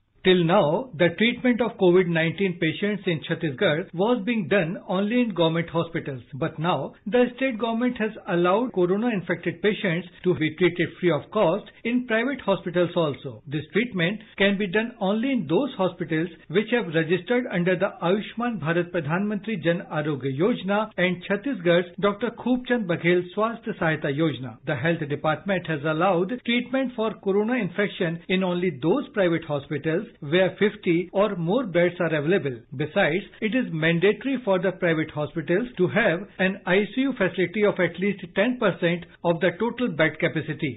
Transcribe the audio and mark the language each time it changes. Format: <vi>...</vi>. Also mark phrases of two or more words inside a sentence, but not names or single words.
<en>Till now, the treatment of COVID-19 patients in Chhattisgarh was being done only in government hospitals. But now, the state government has allowed corona-infected patients to be treated free of cost in private hospitals also. This treatment can be done only in those hospitals which have registered under the Ayushman Bharat Pradhan Mantri Jan Arogya Yojana and Chhattisgarh's Dr. Khubchand Baghel Swasthya Sahayata Yojana. The Health Department has allowed treatment for corona infection in only those private hospitals where 50 or more beds are available. Besides, it is mandatory for the private hospitals to have an ICU facility of at least 10% of the total bed capacity.</en>